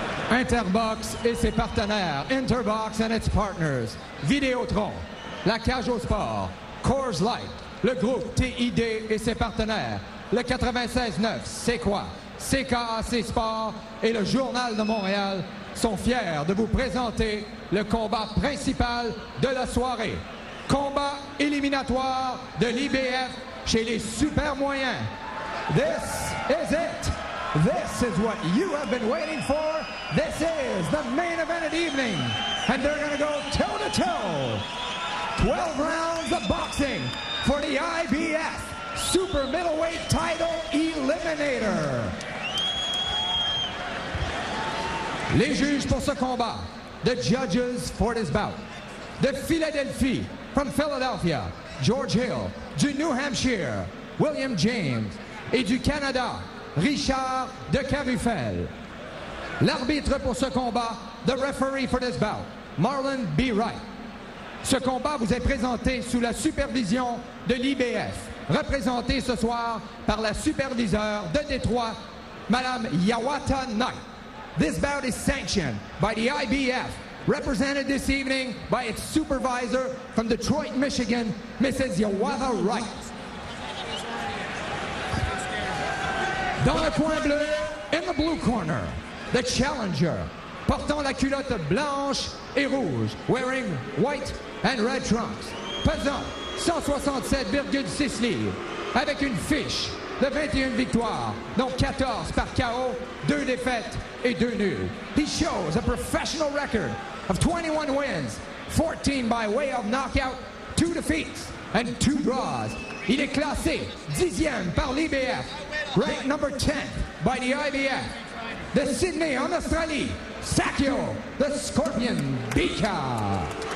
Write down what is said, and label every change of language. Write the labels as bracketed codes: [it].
[fr] Interbox et ses partenaires, [en] Interbox and its partners, [fr] Vidéotron, la Cage au Sport, Coors Light, le groupe TID et ses partenaires, le 96.9, C'est quoi? CKAC Sport et le Journal de Montréal sont fiers de vous présenter le combat principal de la soirée. Combat éliminatoire de l'IBF chez les super moyens. [en] This is it. This is what you have been waiting for. This is the main event of the evening. And they're going to go toe-to-toe. 12 rounds of boxing for the IBF Super Middleweight Title Eliminator. [fr] Les juges pour ce combat. [en] The judges for this bout. [fr] De Philadelphie, [en] from Philadelphia, [fr] George Hill. Du New Hampshire, William James. Et du Canada, Richard de Carufel. L'arbitre pour ce combat, [en] the referee for this bout, Marlon B. Wright. [fr] Ce combat vous est présenté sous la supervision de l'IBF, représenté ce soir par la superviseure de Détroit, Madame Yawata Knight. [en] This bout is sanctioned by the IBF, represented this evening by its supervisor from Detroit, Michigan, Mrs. Yawata Wright. [fr] Dans le coin bleu, [en] in the blue corner, the challenger, [fr] portant la culotte blanche et rouge, [en] wearing white and red trunks, [fr] pesant 167,6 livres, avec une fiche de 21 victoires, dont 14 par KO, 2 défaites et 2 nuls. [en] He shows a professional record of 21 wins, 14 by way of knockout, 2 defeats and 2 draws. [fr] Il est classé 10e par l'IBF, [en] ranked number 10th by the IBF. [fr] De Sydney en Australie, Sakio, the Scorpion Bika.